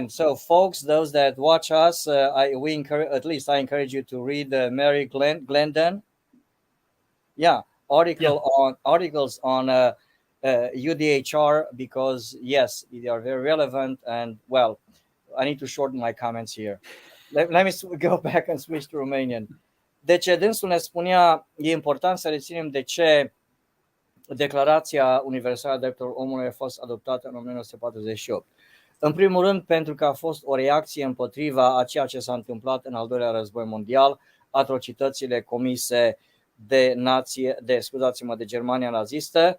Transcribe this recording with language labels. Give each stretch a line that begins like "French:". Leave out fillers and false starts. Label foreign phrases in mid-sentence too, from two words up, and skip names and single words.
English: And so, folks, those that watch us, I encourage you to read Mary Glendon. Yeah, articles on UDHR, because yes, they are very relevant. And well, I need to shorten my comments here. Let me go back and switch to Romanian.
Romanian: Deci dânsul ne spunea, e important să reținem de ce Declarația Universală a Drepturilor Omului a fost adoptată în 1948. În primul rând, pentru că a fost o reacție împotriva a ceea ce s-a întâmplat în al doilea război mondial, atrocitățile comise de Germania nazistă.